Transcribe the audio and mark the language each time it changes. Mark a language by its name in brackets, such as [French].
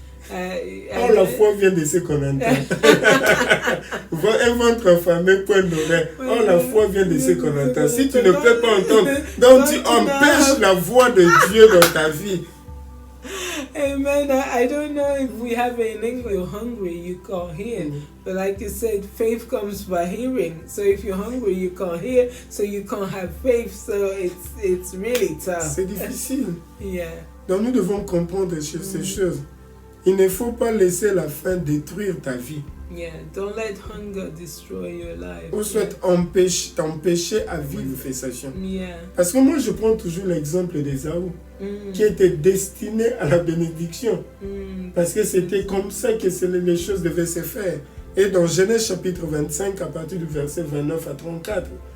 [French] Or, la foi vient de ce qu'on entend. Un ventre affamé, point d'oreille. Or, la foi vient de ce qu'on entend. Si tu ne peux pas entendre, donc tu empêches la voix de Dieu dans ta vie. Amen. [English] I don't know if we have it in English. You're hungry, you can't hear. But like you said, faith comes by hearing. So if you're hungry, you can't hear. So you can't have faith. So it's really tough. [French] C'est difficile. [English] Yeah. [French] Donc nous devons comprendre ces choses. Il ne faut pas laisser la faim détruire ta vie. [English] Yeah, don't let hunger destroy your life. [French] Ou soit t'empêcher à vivre manifestation. [English] Yeah. [French] Parce que moi, je prends toujours l'exemple d'Ésaü, qui était destiné à la bénédiction. Parce que c'était comme ça que les choses devaient se faire. Et dans Genèse chapitre 25, à partir du verset 29 à 34.